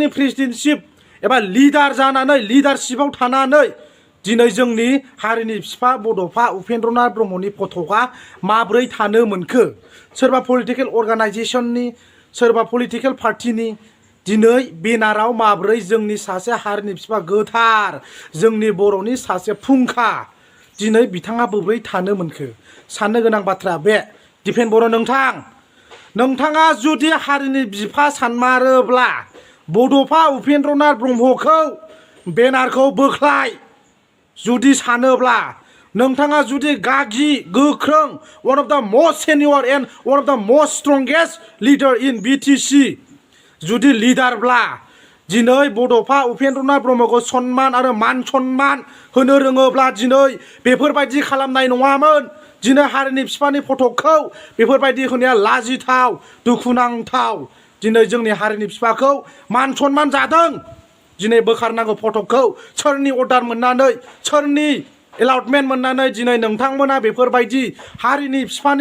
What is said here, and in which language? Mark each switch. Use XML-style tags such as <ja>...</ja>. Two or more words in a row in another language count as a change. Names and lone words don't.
<brx>प्रेसिडेन्टशिप एबा लिडार जानानै लिडारशिपआव थानानै दिनै जोंनि हारिनि बिफा बड'फा उपेन्द्रनाथ ब्रह्मनि फटकआ माब्रै थानो मोनखो सोरबा पलिटिकेल अर्गानाइजेसननि सोरबा पलिटिकेल पार्टिनि दिनै बेनाराव माब्रै जोंनि सासे हारिनि बिफा गोथार जोंनि बर'नि सासे फुंखा दिनै बिथाङा बोरै थानो मोनखो साननो गोनां बाथ्रा बे दिपेन बर' नोंथाङा जुदि हारिनि बिफा सानमारोब्ला बड'फा उपेन्द्रनाथ ब्रह्मखौ बेनारखौ बोख्लाय जुदि सानोब्ला नोंथाङा जुदि गागि गोख्रों</brx> <en>one of the most senior and one of the most strongest leader in BTC</en> <brx>जुदि लिडारब्ला दिनै बड'फा उपेन्द्रनाथ ब्रह्मखौ सन्मान आरो मान सन्मान होनो रोङोब्ला दिनै बेफोरबायदि खालामनाय नङामोन दिनै हारिनि बिफानि फटकखौ बेफोरबायदि होनाया लाजिथाव दुखुनांथाव दिनै जोंनि हारिनि बिफाखौ मान सन्मान जादों दिनै बोखारनांगौ फटकखौ सोरनि अर्डार मोननानै सोरनि एलाउटमेन्ट मोननानै दिनै नोंथांमोना बेफोरबायदि हारिनि बिफानि</brx>